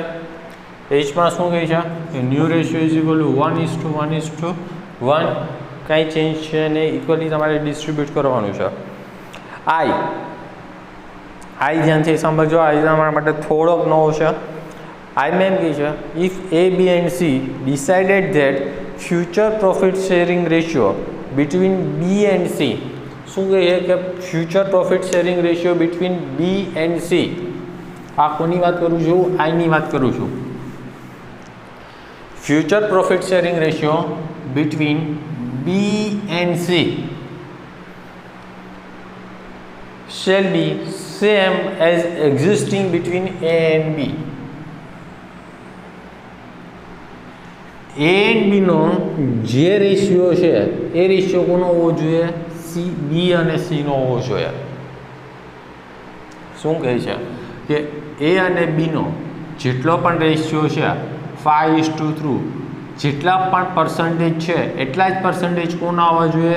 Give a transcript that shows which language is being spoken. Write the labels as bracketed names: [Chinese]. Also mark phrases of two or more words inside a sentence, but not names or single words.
[Gujarati] એચમાં શું કહે છે કે [English] new ratio is equal to 1:1:1. [Gujarati] કાંઈ ચેન્જ છે નહીં. ઇક્વલી તમારે ડિસ્ટ્રીબ્યુટ કરવાનું છે. આઈ ધ્યાનથી સમજો. આઈ તમારા માટે થોડોક નવો છે. આઈ મેન કહે છે [English] ઇફ A, B and C decided that future profit sharing ratio between B and C. [Gujarati] શું કહે છે કે [English] future profit sharing ratio between B and C. [Gujarati] આ કોની વાત કરું છું? આઈની વાત કરું છું. [English] future profit sharing ratio between B and C shall be same as existing between A and B. [Gujarati] A and B નો જે રેશિયો છે એ રેશિયો કોનો હોવો જોઈએ? B અને C નો હોવો જોઈએ. શું કહે છે કે A અને B નો જેટલો પણ રેશિયો છે 5:3, જેટલા પણ પર્સન્ટેજ છે એટલા જ પર્સન્ટેજ કોના આવવા જોઈએ?